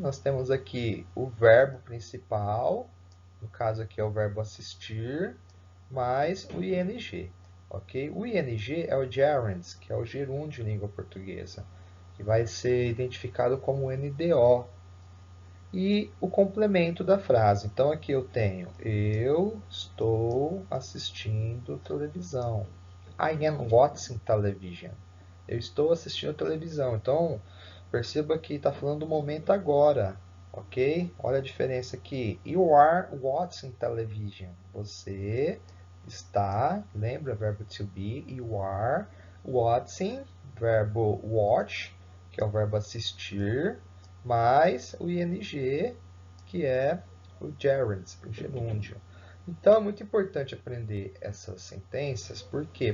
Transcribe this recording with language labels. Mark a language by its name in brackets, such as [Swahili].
[Portuguese] Nós temos aqui o verbo principal, no caso aqui é o verbo assistir, mais o ing, ok? O ing é o gerund, que é o gerúndio em língua portuguesa, que vai ser identificado como NDO. E o complemento da frase. Então aqui eu tenho: eu estou assistindo televisão. [English] I am watching television. [Portuguese] Eu estou assistindo televisão. Então perceba que está falando do momento agora, ok? Olha a diferença aqui. [English] You are watching television. [Portuguese] Você está, lembra, verbo to be, [English] you are watching, [Portuguese] verbo watch, que é o verbo assistir, mais o ing, que é o gerund, o gerúndio. Então é muito importante aprender essas sentenças, por quê?